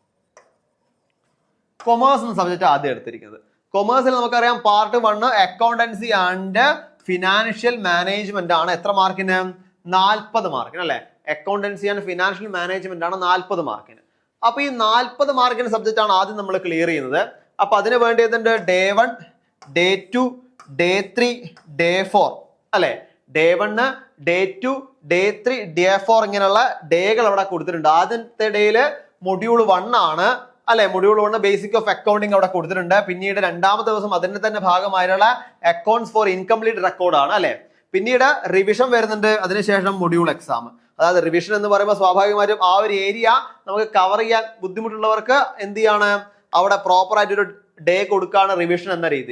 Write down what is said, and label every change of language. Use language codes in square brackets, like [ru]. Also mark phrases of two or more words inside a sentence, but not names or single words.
[ml] കൊമേഴ്സ് എന്ന സബ്ജക്റ്റ് ആദ്യം എടുത്തിരിക്കുന്നത്. കൊമേഴ്സിൽ നമുക്കറിയാം പാർട്ട് 1 [en] accountancy and financial management [ml] ആണ്. എത്ര മാർക്കിന്? 40 മാർക്കിന് അല്ലെ. [en] accountancy and financial management [ml] ആണ് 40 മാർക്കിന്. അപ്പൊ ഈ 40 മാർക്കിന് സബ്ജക്റ്റ് ആണ് ആദ്യം നമ്മൾ ക്ലിയർ ചെയ്യുന്നത്. അപ്പൊ അതിന് വേണ്ടി [en] Day 1, Day 2, Day 3, Day 4 [ml] അല്ലെ. [en] Day 1, Day 2, Day 3, Day 4 [ml] ഇങ്ങനെയുള്ള ഡേകൾ അവിടെ കൊടുത്തിട്ടുണ്ട്. ആദ്യത്തെ ഡേയില് മൊഡ്യൂൾ 1 ആണ് അല്ലെ. [en] module 1 basic of accounting [ml] അവിടെ കൊടുത്തിട്ടുണ്ട്. പിന്നീട് രണ്ടാമത്തെ ദിവസം അതിന്റെ തന്നെ ഭാഗമായിട്ടുള്ള [en] accounts for incomplete record [ml] ആണ് അല്ലെ. പിന്നീട് റിവിഷൻ വരുന്നുണ്ട്. അതിനുശേഷം [en] module exam. [ml] അതായത് റിവിഷൻ എന്ന് പറയുമ്പോൾ സ്വാഭാവികമായിട്ടും ആ ഒരു ഏരിയ നമുക്ക് കവർ ചെയ്യാൻ ബുദ്ധിമുട്ടുള്ളവർക്ക് എന്ത് ചെയ്യാണ്, അവിടെ പ്രോപ്പർ ആയിട്ടൊരു ഡേ കൊടുക്കുകയാണ് റിവിഷൻ എന്ന രീതിയിൽ.